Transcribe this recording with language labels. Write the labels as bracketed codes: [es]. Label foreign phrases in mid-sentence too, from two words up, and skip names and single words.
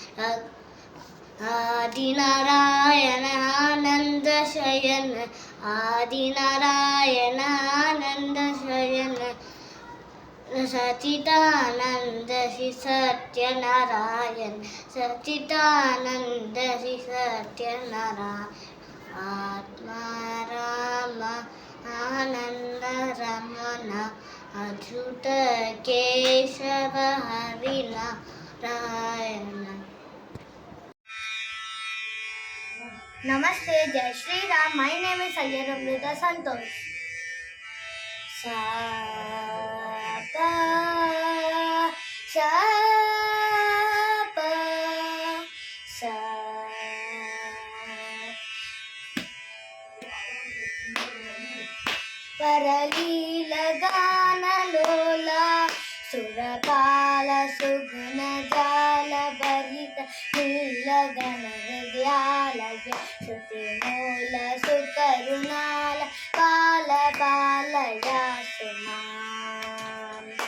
[sa] आदिनारायण आनंद शयन आदिनारायण आनंद शयन सच्चिदानंद श्री सत्यनारायण सच्चिदानंद श्री सत्यनारायण आत्मा राम आनंद रमण अच्युत केशव हरि नारायण. [hi] Namaste, Jai Shri Ram. [en] My name is Sayyid Amrita Santosh. Sa pa sa pa sa. [sa] परलील गान लोल सुरकाल सुगुण जाल भरित नीलगण हृदयालय श्रुति मूल सुकरुणाल पाल पालया सुमाम